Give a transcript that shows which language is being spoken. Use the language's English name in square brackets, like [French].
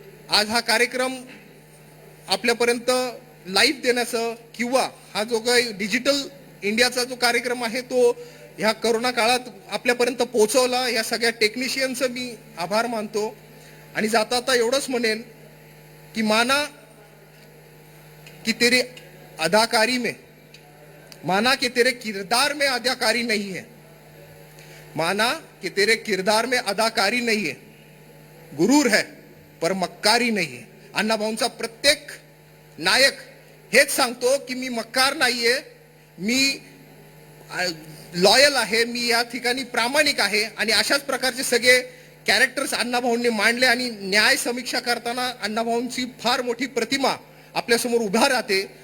[Marathi] आज हा कार्यक्रम आपल्यापर्यंत लाईव्ह देण्याचं किंवा हा जो काही डिजिटल इंडियाचा जो कार्यक्रम आहे तो ह्या करोना काळात आपल्यापर्यंत पोहोचवला, या सगळ्या टेक्निशियनचं मी आभार मानतो. आणि जाता एवढंच म्हणेन की [Hindi] माना कि तेरे अदाकारी में, माना कि तेरे किरदार में अदाकारी नहीं है, माना कि तेरे किरदार में अदाकारी नहीं है, गुरूर है पर मक्कारी नहीं है. [Marathi] अण्णाभाऊंचा प्रत्येक नायक हेच सांगतो की मी मक्कार नाहीये, मी लॉयल आहे, मी या ठिकाणी प्रामाणिक आहे. आणि अशाच प्रकारचे सगळे कॅरेक्टर्स अण्णाभाऊंनी मांडले आणि न्याय समीक्षा करताना अण्णाभाऊंची फार मोठी प्रतिमा आपल्यासमोर उभा राहते.